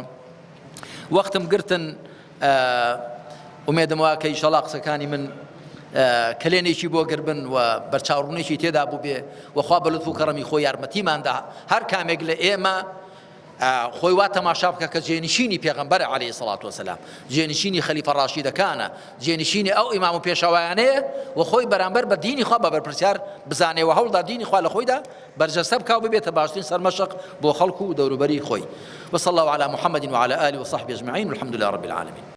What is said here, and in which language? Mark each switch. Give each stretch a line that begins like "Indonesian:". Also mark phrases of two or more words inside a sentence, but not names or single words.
Central Kurdish: وەختم گرتن ئومێدم وا کە ئینشەڵڵا قسەکانی من کلێنێکی بۆ گربن و بەرچاوڕوونێکی تێدا بوو بێ و خوا بە لوتف و کەڕەمی خۆی یارمەتیماندا هەر کامێک لە ئێمە خۆی وا تەماشا بکە کە جێنشینی پێغەمبەر
Arabic: عەلەیهی سەڵات وەسەلام،
Central Kurdish: جێنشینی خەلیفە ڕاشیدەکانە، جێنشینی ئەو ئیمام و پێشەوایانەیە و خۆی بەرامبەر بە دینی خوا بە بەرپرسیار بزانێەوە هەوڵدا دینی خوا لە خۆیدا بەرجەستە بکاو ببێتە باشترین سەرمەشق بۆ خەڵکو و دەوروبەری خۆی.
Arabic: وصلى الله على محمد وعلى آله وصحبه أجمعين والحمد لله رب العالمين.